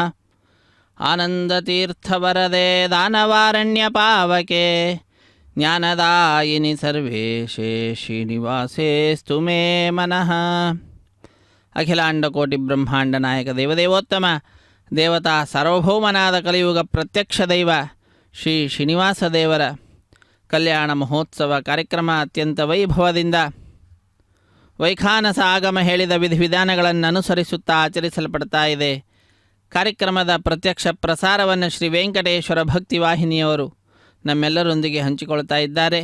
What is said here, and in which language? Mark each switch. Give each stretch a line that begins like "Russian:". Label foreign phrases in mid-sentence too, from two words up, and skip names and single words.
Sanskrit: ఆనందతీర్థవరదే దానవారణ్యపావకే జ్ఞానదాయిని సర్వేశే శ్రీనివాసేస్తు మే మనః.
Kannada: ಅಖಿಲಾಂಡಕೋಟಿ ಬ್ರಹ್ಮಾಂಡ ನಾಯಕ ದೇವದೇವೋತ್ತಮ ದೇವತಾ ಸಾರ್ವಭೌಮನಾದ ಕಲಿಯುಗ ಪ್ರತ್ಯಕ್ಷ ದೈವ ಶ್ರೀ ಶ್ರೀನಿವಾಸ ದೇವರ ಕಲ್ಯಾಣ ಮಹೋತ್ಸವ ಕಾರ್ಯಕ್ರಮ ಅತ್ಯಂತ ವೈಭವದಿಂದ ವೈಖಾನಸ ಆಗಮ ಹೇಳಿದ ವಿಧಿವಿಧಾನಗಳನ್ನು ಅನುಸರಿಸುತ್ತಾ ಆಚರಿಸಲ್ಪಡ್ತಾ ಇದೆ. ಕಾರ್ಯಕ್ರಮದ ಪ್ರತ್ಯಕ್ಷ ಪ್ರಸಾರವನ್ನು ಶ್ರೀ ವೆಂಕಟೇಶ್ವರ ಭಕ್ತಿ ವಾಹಿನಿಯವರು ನಮ್ಮೆಲ್ಲರೊಂದಿಗೆ ಹಂಚಿಕೊಳ್ತಾ ಇದ್ದಾರೆ.